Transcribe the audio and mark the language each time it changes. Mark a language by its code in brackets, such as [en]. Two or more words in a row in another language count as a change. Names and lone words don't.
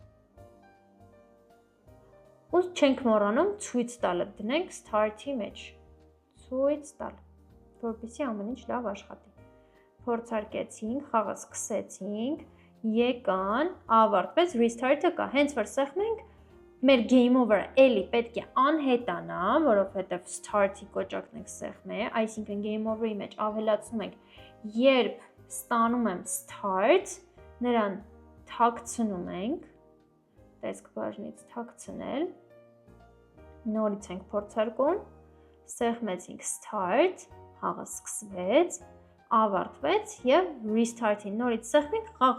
[hy] ու չենք մոռանում ցույց տալը, դնենք start-ի մեջ, ցույց տալ, որպեսզի ամեն ինչ լավ աշխատի։ Փորձարկեցինք, խաղը սկսեցինք, եկան, ավարտվեց, restart-ը կա, հենց որ սեղմենք, մեր [en] game over- [hy] ը էլի պետք է անհետանա, որովհետև start-ի կոճակն ենք սեղմել, այսինքն [en] game over- [hy] ի մեջ ավելացնում ենք, երբ ստանում եմ start, նրան թաքցնում ենք, տեսք բաժնից թաքցնել, նորից ենք փորձարկում, սեղմեցինք start, խաղը սկսվեց, ավարտվեց եւ restart-ին նորից սեղմենք, խաղը